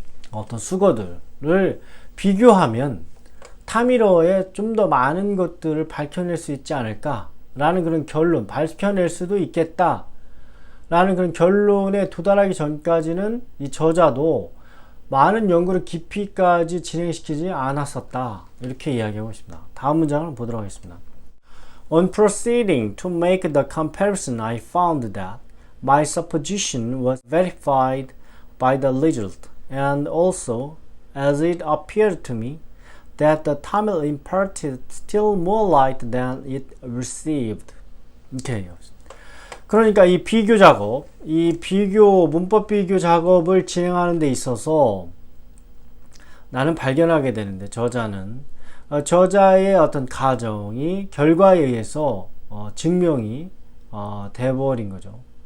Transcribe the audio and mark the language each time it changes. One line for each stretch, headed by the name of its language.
Korean: 어떤 수거들을 비교하면 타밀어에 좀 더 많은 것들을 밝혀낼 수 있지 않을까라는 그런 결론, 밝혀낼 수도 있겠다 라는 그런 결론에 도달하기 전까지는 이 저자도 많은 연구를 깊이까지 진행시키지 않았었다. 이렇게 이야기하고 있습니다. 다음 문장을 보도록 하겠습니다.
English: On proceeding to make the comparison, I found that my supposition was verified by the result, and also, as it appeared to me, that the Tamil imparted still more light than it received.
Korean: 이렇게 얘기합니다. 그러니까 이 비교 작업, 문법 비교 작업을 진행하는 데 있어서 나는 발견하게 되는데 저자의 어떤 가정이 결과에 의해서 증명이 돼버린 거죠.